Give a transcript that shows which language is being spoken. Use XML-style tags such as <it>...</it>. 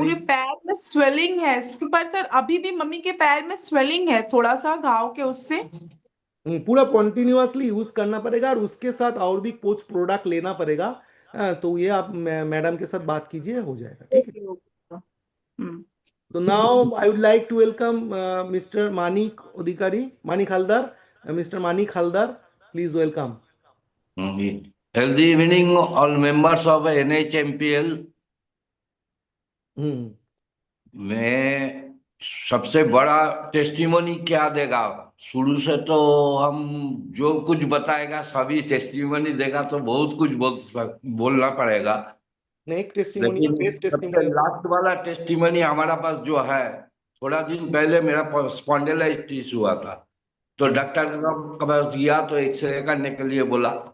<hi>पूरे पैर में स्वेलिंग है। पर सर अभी भी मम्मी के पैर में स्वेलिंग है थोड़ा सा घाव के उससे। पूरा कॉन्टिन्यूअसली यूज करना पड़ेगा, और उसके साथ और भी कुछ प्रोडक्ट लेना पड़ेगा। तो ये आप मैडम के साथ बात कीजिए, हो जाएगा, ठीक है। Okay okay. Hmm.</hi> <en>So now I would like to welcome Mr. Manik Odhikari, Manik Haldar. Mr. Manik Haldar, please welcome. Healthy evening, all members of NHMPL. Hmm,</en> <hi>में सबसे बड़ा टेस्टिमोनी क्या देगा? शुरू से तो हम जो कुछ बताएगा सभी टेस्टिमोनी देगा तो बहुत कुछ बोलना पड़ेगा। एक टेस्टिमोनियल, लेकिन</hi> <en>best</en> <hi>सबसे टेस्टिमोनियल। लास्ट वाला टेस्टिमोनी हमारा पास जो है, थोड़ा दिन पहले मेरा स्पॉन्डिलाइटिस हुआ था, तो डॉक्टर के पास गया तो एक्सरे करने के लिए बोला।</hi>